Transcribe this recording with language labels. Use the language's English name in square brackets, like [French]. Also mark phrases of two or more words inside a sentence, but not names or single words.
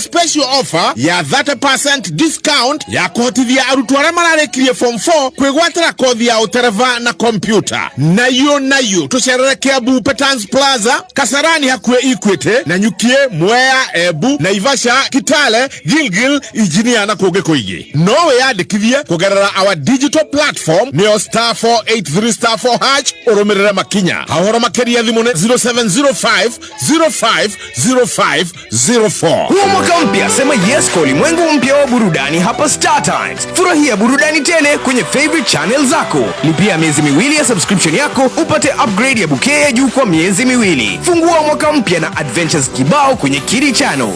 [English] special offer [Kikuyu] ya 30% discount ya kuhotithia arutwo aria mararikirie form 4 kwigwatira kothi ya utereva na computer nayo tucerere Kiambu Petans Plaza Kasarani hakue Equity na Nyukie Mwea Embu Naivasha Kitale Gilgil Engineer na kuge kuingi no wiyandikithie kugerera [English] our digital platform [Kikuyu] nio *483*4# urumirire makinya hahoro makeria thimu 0705 050504. [Swahili] Huu mwaka mpya sema yes kwa ulimwengu mpya wa burudani hapa Star Times. Furahia burudani tele kwenye [English] favorite channel [Swahili] zako. Lipia miezi miwili ya subscription yako upate upgrade ya bouquet ya juu kwa miezi miwili. Fungua mwaka mpya na adventures kibao kwenye Kiri Channels.